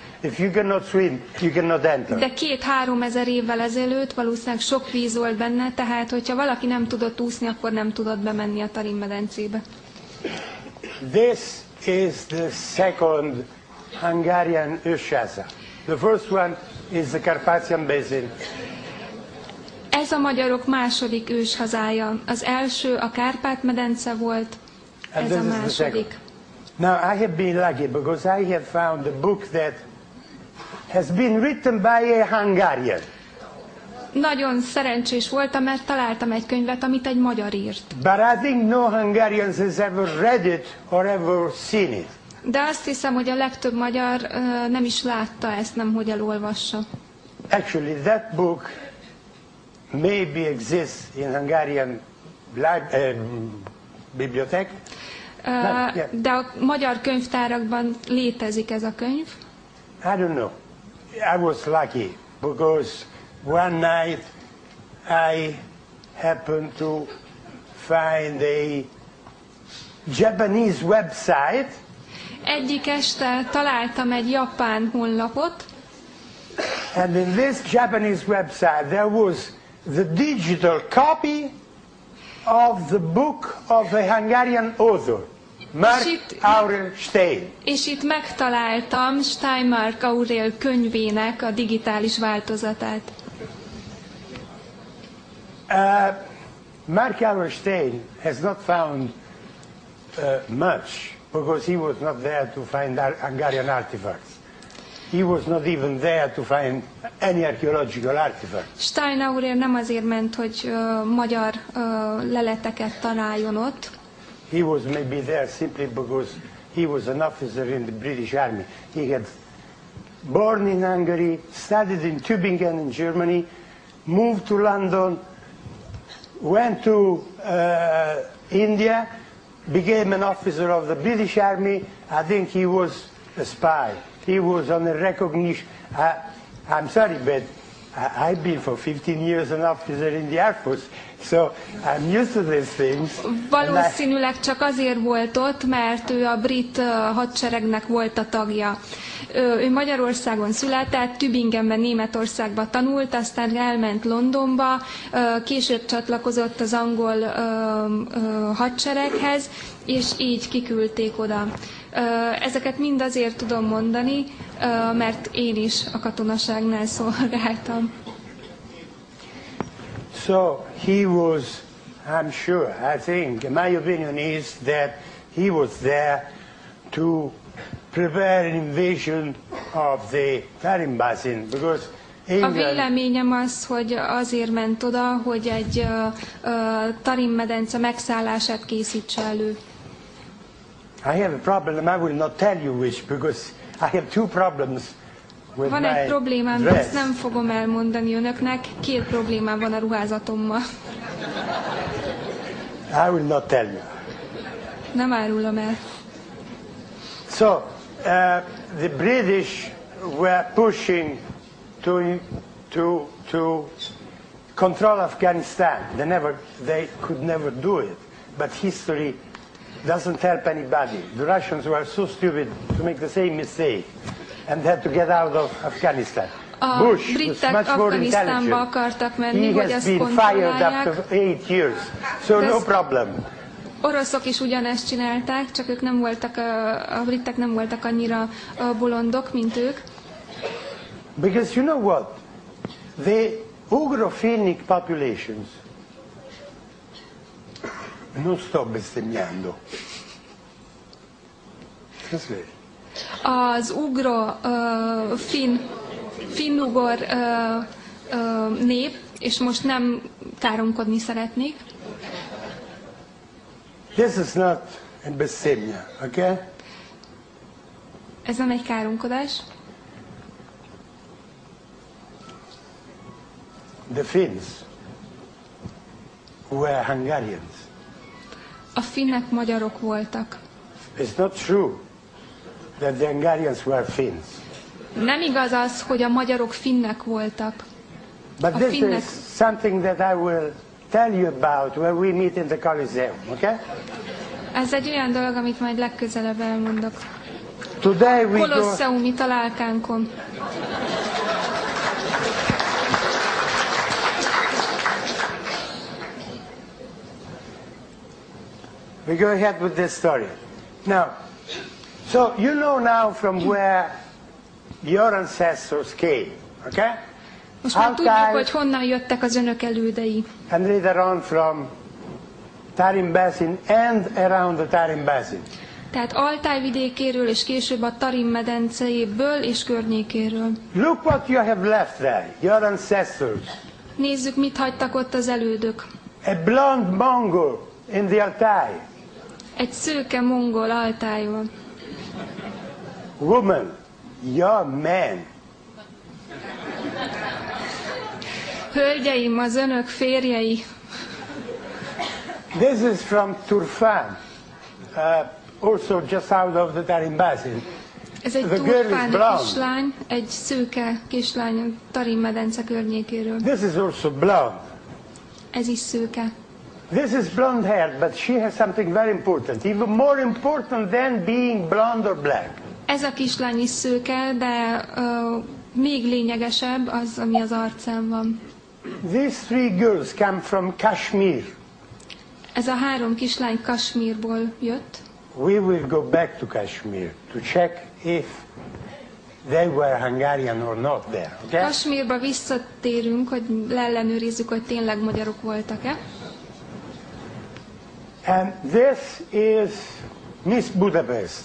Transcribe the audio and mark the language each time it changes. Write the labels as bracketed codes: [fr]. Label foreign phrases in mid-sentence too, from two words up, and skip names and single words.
[en] If you cannot swim, you cannot enter. [hu] De 2-3 ezer évvel ezelőtt valószínűleg sok víz volt benne, tehát hogyha valaki nem tudott úszni, akkor nem tudott bemenni a Tarim-medencébe. [en] This is the second Hungarian őshaza. The first one is the Carpathian Basin. [hu] Ez a magyarok második őshazája. Az első a Kárpát-medence volt, ez a második. [en] Now I have been lucky because I have found a book that has been written by a Hungarian. [hu] Nagyon szerencsés voltam, mert találtam egy könyvet, amit egy magyar írt. [en] But I think no Hungarian has ever read it or ever seen it. [hu] De azt hiszem, hogy a legtöbb magyar nem is látta ezt, nem hogy elolvassa. [en] Actually, that book maybe exists in Hungarian bibliothèque. [hu] De a magyar könyvtárakban létezik ez a könyv. [en] I don't know. I was lucky because one night I happened to find a Japanese website. [hu] Egyik este találtam egy japán honlapot. [en] And in this Japanese website there was the digital copy of the book of a Hungarian author, Mark Aurel Stein. [hu] És itt megtaláltam Steinmark Aurel könyvének a digitális változatát. [en] Mark Aurel Stein has not found much because he was not there to find Hungarian artifacts. He was not even there to find any archaeological artifact. [hu] Stein Aurel nem azért ment, hogy magyar leleteket találjon ott. [en] He was maybe there simply because he was an officer in the British Army. He had born in Hungary, studied in Tübingen in Germany, moved to London, went to India, became an officer of the British Army. I think he was a spy. He was on a recognition. I'm sorry, but I've been for 15 years an officer in the Air Force, so I'm used to these things. [hu] Valószínűleg csak azért volt ott, mert ő a brit hadseregnek volt a tagja. Ő Magyarországon született, Tübingenben, Németországban tanult, aztán elment Londonba, később csatlakozott az angol hadsereghez, és így kiküldték oda. Ezeket mind azért tudom mondani, mert én is a katonaságnál szolgáltam. [en] So he was, I'm sure, I think, my opinion is that he was there to prepare an invasion of the Tarim Basin, because [hu] a véleményem az, hogy azért ment oda, hogy egy Tarim-medence megszállását készítse elő. [en] I have a problem, I will not tell you which, because I have two problems with [hu] van egy problémám, de ezt nem fogom elmondani önöknek. Két problémám van a ruházatommal. [en] I will not tell you. [hu] Nem árulom el. [en] So, the British were pushing to to control Afghanistan. They could never do it. But history doesn't help anybody. The Russians were so stupid to make the same mistake and had to get out of Afghanistan. Bush was much more intelligent. He has been fired after 8 years, so no problem. [hu] Oroszok is ugyanezt csinálták, csak ők nem voltak, a britek nem voltak annyira bolondok, mint ők. [en] Because you know what? The ugrofinic populations [it] non sto bestemmiando. [hu] Az finnugor nép, és most nem káromkodni szeretnék. [en] This is not a bestemmia, okay? [hu] Ez nem egy káromkodás. [en] The Finns were Hungarians. [hu] A finnek magyarok voltak. [en] It's not true that the Hungarians were Finns. [hu] Nem igaz az, hogy a magyarok finnek voltak. [en] But this is something that I will tell you about when we meet in the Coliseum, okay? [hu] Ez egy olyan dolog, amit majd legközelebb elmondok. [en] Today we [hu] Kolosseumi találkánkon. [en] We go ahead with this story. Now, so you know now from where your ancestors came, okay? [hu] Most már tudjuk, hogy honnan jöttek az önök elődei. [en] And later on from Tarim Basin and around the Tarim Basin. [hu] Tehát Altáj vidékéről és később a Tarim medencéből és környékéről. [en] Look what you have left there, your ancestors. [hu] Nézzük, mit hagytak ott az elődök. [en] A blonde Mongol in the Altai. [hu] Egy szőke mongol Altájon. [en] Woman, your man. [hu] Hölgyeim, az önök férjei. [en] This is from Turfan, also just out of the Tarim Basin. [hu] Ez egy turfáni kislány, egy szőke kislány a Tarim medence környékéről. [en] This is also blonde. [hu] Ez is szőke. [en] This is blonde hair, but she has something very important, even more important than being blonde or black. [hu] Ez a kislány is szőke, de még lényegesebb az, ami az arcán van. [en] These three girls come from Kashmir. [hu] Ez a három kislány Kasmírból jött. [en] We will go back to Kashmir to check if they were Hungarian or not there. Okay? [hu] Kasmírba visszatérünk, hogy leellenőrizzük, hogy tényleg magyarok voltak-e. [en] And this is Miss Budapest.